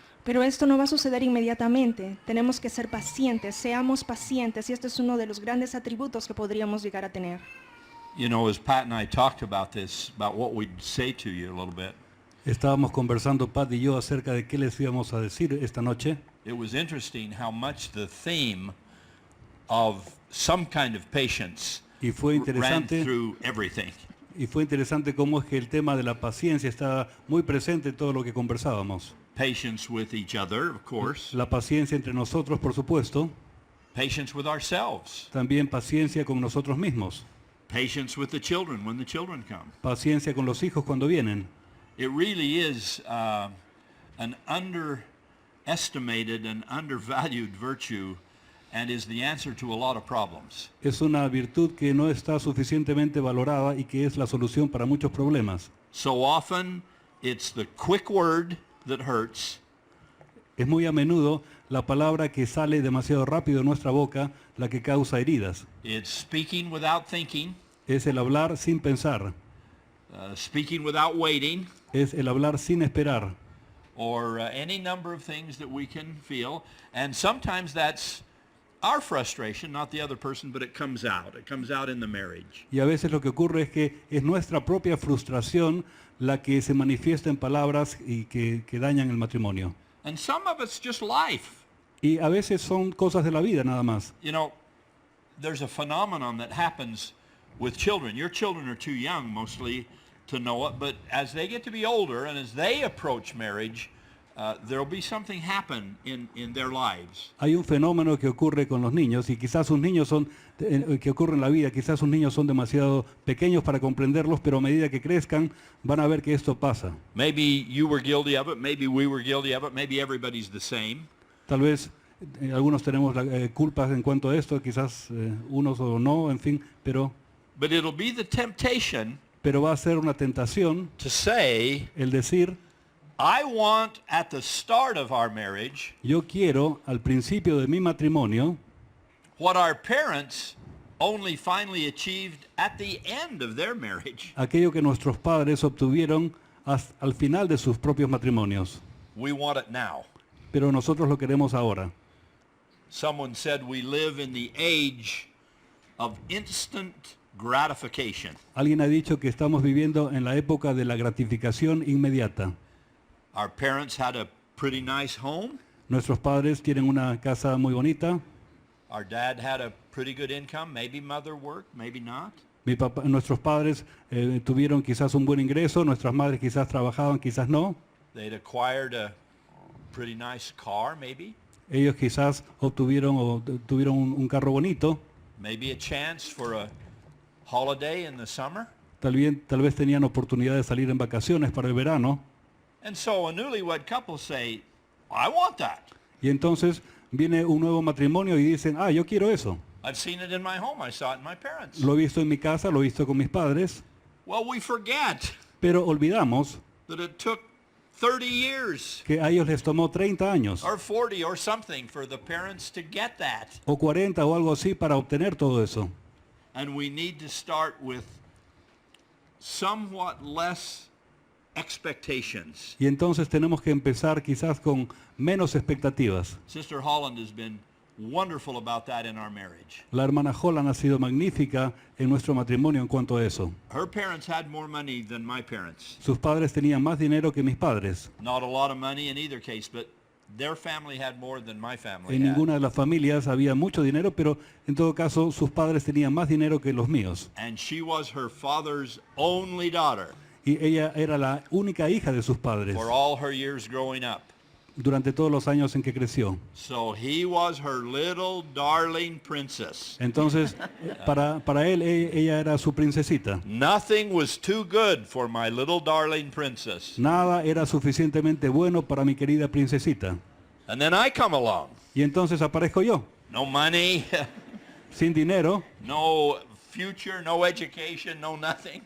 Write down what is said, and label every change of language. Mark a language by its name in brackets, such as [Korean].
[Spanish] Pero esto no va a suceder inmediatamente. Tenemos que ser pacientes, seamos pacientes, y este es uno de los grandes atributos que podríamos llegar a tener. [English] You know, as Pat and I talked about this, about what we'd say to you a little bit, [Spanish] Estábamos conversando Pat y yo acerca de qué les íbamos a decir esta noche. [English] it was interesting how much the theme of some kind of patience [Spanish] Y fue [English] ran [Spanish] interesante, [English] through everything. [Spanish] y fue interesante cómo es que el tema de la paciencia está muy presente en todo lo que conversábamos. [English] Patience with each other, of course. [Spanish] La paciencia entre nosotros, por supuesto. [English] Patience with ourselves. [Spanish] También paciencia con nosotros mismos. [English] Patience with the children when the children come. [Spanish] Paciencia con los hijos cuando vienen. [English] It really is an underestimated and undervalued virtue and is the answer to a lot of problems. [Spanish] Es una virtud que no está suficientemente valorada y que es la solución para muchos problemas. [English] So often it's the quick word that hurts. [Spanish] Es muy a menudo la palabra que sale demasiado rápido de nuestra boca la que causa heridas. [English] It's speaking without thinking, [Spanish] Es el hablar sin pensar. [English] speaking without waiting, [Spanish] Es el hablar sin esperar. [English] or any number of things that we can feel. And sometimes that's our frustration, not the other person, but it comes out. It comes out in the marriage. [Spanish] Y a veces lo que ocurre es que es nuestra propia frustración la que se manifiesta en palabras y que dañan el matrimonio. [English] And some of it's just life. [Spanish] Y a veces son cosas de la vida nada más. [English] You know, there's a phenomenon that happens with children. Your children are too young mostly to know it, but as they get to be older and as they approach marriage, there'll be something happen in their lives. [Spanish] Hay un fenómeno que ocurre con los niños y quizás sus niños que ocurre en la vida, quizás sus niños son demasiado pequeños para comprenderlos, pero a medida que crezcan van a ver que esto pasa. [English] Maybe you were guilty of it, maybe we were guilty of it, maybe everybody's the same. [Spanish] Tal vez algunos tenemos culpas en cuanto a esto, quizás unos o no, en fin, pero [English] But it'll be the temptation [Spanish] va a ser una tentación [English] to say, [Spanish] el decir, [English] I want at the start of our marriage [Spanish] yo quiero al principio de mi matrimonio [English] what our parents only finally achieved at the end of their marriage. [Spanish] aquello que nuestros padres obtuvieron al final de sus propios matrimonios, [English] We want it now. [Spanish] pero nosotros lo queremos ahora. [English] Someone said we live in the age of instant gratification. [Spanish] Alguien ha dicho que estamos viviendo en la época de la gratificación inmediata. [English] Our parents had a pretty nice home. [Spanish] Nuestros padres tienen una casa muy bonita. [English] Our dad had a pretty good income. Maybe mother worked, maybe not. [Spanish] Nuestros padres tuvieron quizás un buen ingreso, nuestras madres quizás trabajaban, quizás no. [English] They'd acquired a pretty nice car, maybe. [Spanish] Ellos quizás tuvieron un carro bonito. [English] Maybe a chance for a holiday in the summer. [Spanish] Tal vez tenían oportunidad de salir en vacaciones para el verano. [English] And so a newlywed couple say, I want that. [Spanish] Y entonces viene un nuevo matrimonio y dicen, yo quiero eso. [English] I've seen it in my home. I saw it in my parents. [Spanish] Lo he visto en mi casa, lo he visto con mis padres. [English] Well, we forget [Spanish] Pero olvidamos [English] that it took 30 years [Spanish] que a ellos les tomó 30 años [English] or 40 or something for the parents to get that. [Spanish] o 40 o algo así para obtener todo eso. [English] And we need to start with somewhat less expectations. [Spanish] Y entonces tenemos que empezar quizás con menos expectativas. [English] Sister Holland has been wonderful about that in our marriage. [Spanish] La hermana Holland ha sido magnífica en nuestro matrimonio en cuanto a eso. [English] Her parents had more money than my parents. [Spanish] Sus padres tenían más dinero que mis padres. [English] Not a lot of money in either case, but their family had more than my family [Spanish] En [English] had. [Spanish] ninguna de las familias había mucho dinero, pero en todo caso sus padres tenían más dinero que los míos. [English] And she was her father's only daughter [Spanish] Y ella era la única hija de sus padres [English] for all her years growing up. [Spanish] durante todos los años en que creció. [English] So he was her little darling princess. [Spanish] Entonces, para él, ella era su princesita. [English] Nothing was too good for my little darling princess. [Spanish] Nada era suficientemente bueno para mi querida princesita. [English] And then I come along. [Spanish] Y entonces aparezco yo, [English] No money, [Spanish] sin dinero, [English] no future, no education, no nothing.